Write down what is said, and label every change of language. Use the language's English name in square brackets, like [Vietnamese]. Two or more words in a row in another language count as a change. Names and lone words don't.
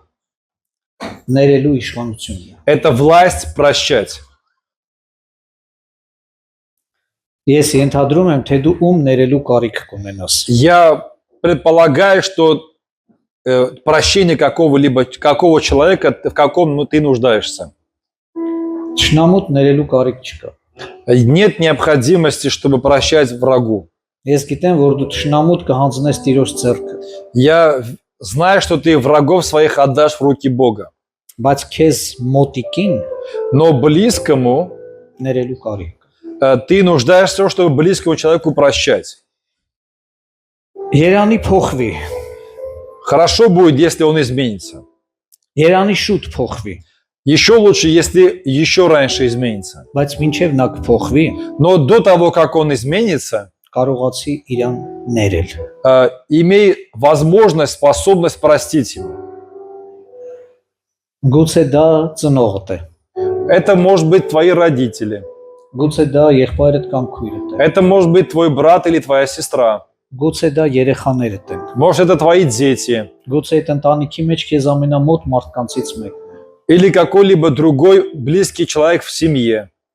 [Armenian] ներելու իշխանությունն է։ [Russian] это власть прощать. [Armenian] Ես ենթադրում եմ, թե դու ում ներելու կարիք կունենաս։ [Russian] Я предполагаю, что прощение какого человека, в каком ты нуждаешься. [Armenian] Չնամուտ ներելու կարիք չկա։ [Russian] Нет необходимости, чтобы прощать врагу. [Armenian] Ես գիտեմ, որ դու չնամուտ կհանձնես Տիրոջ ձեռքը, [Russian] Я знаю, что ты врагов своих отдашь в руки Бога. [Armenian] բայց քեզ մոտիկին [Russian] Но близкому [Armenian] ներելու կարիք։ [Russian] ты нуждаешься в том, чтобы близкому человеку прощать. [Armenian] Երանի փոխվի, [Russian] Хорошо будет, если он изменится. [Armenian] Երանի շուտ փոխվի, [Russian] Еще лучше, если еще раньше изменится. [Armenian] բայց մինչև նա կփոխվի, [Russian] Но до того, как он изменится, [Armenian] կարողացի իրան ներել։ [Russian] имей возможность, способность простить ему. [Armenian] Գուցե դա ծնողդ է, [Russian] Это может быть твои родители. [Armenian] գուցե դա եղբայրդ կամ քույրդ է, [Russian] Это может быть твой брат или твоя сестра. [Armenian] գուցե դա երեխաներդ են, [Russian] Может, это твои дети. [Armenian] գուցե այդ ընտանիքի մեջ քեզ ամենամոտ մարդկանցից մեկն է։ [Russian] Или какой-либо другой близкий человек в семье.